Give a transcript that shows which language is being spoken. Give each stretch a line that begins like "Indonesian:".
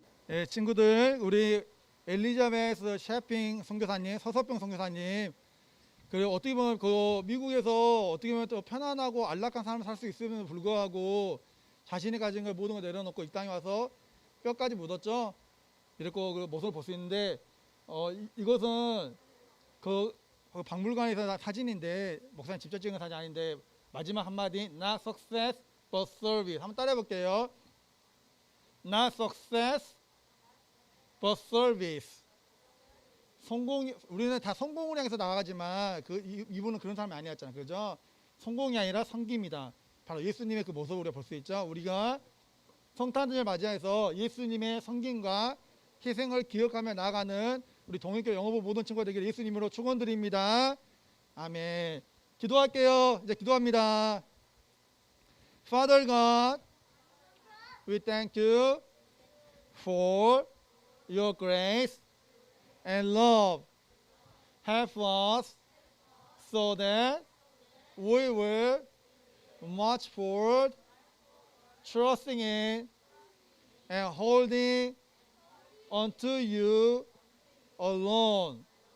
Korean: 예, 친구들, 우리 엘리자베스 셰핑 선교사님, 서서병 선교사님, 그리고 어떻게 보면 그 미국에서 어떻게 보면 또 편안하고 안락한 삶을 살 수 있음에도 불구하고 자신이 가진 걸 모든 걸 내려놓고 이 땅에 와서 뼈까지 묻었죠. 이렇고 그 모습을 볼 수 있는데, 이것은 그 박물관에서 사진인데, 목사님 직접 찍은 사진 아닌데, 마지막 한마디
English: not success but service
Korean: 한번 따라해 볼게요.
English: not success but service.
Korean: 우리는 다 성공을 향해서 나아가지만 이분은 그런 사람이 아니었잖아요. 그죠? 성공이 아니라 섬김이다. 바로 예수님의 그 모습을 우리가 볼 수 있죠. 우리가 성탄절을 맞이해서 예수님의 섬김과 희생을 기억하며 나아가는 우리 동일교 영어부 모든 친구가 되기를 예수님으로 축원드립니다. 아멘. 기도할게요. 이제 기도합니다.
English: Father God, we thank you for your grace and love. Help us so that we will march forward, trusting in and holding unto you alone.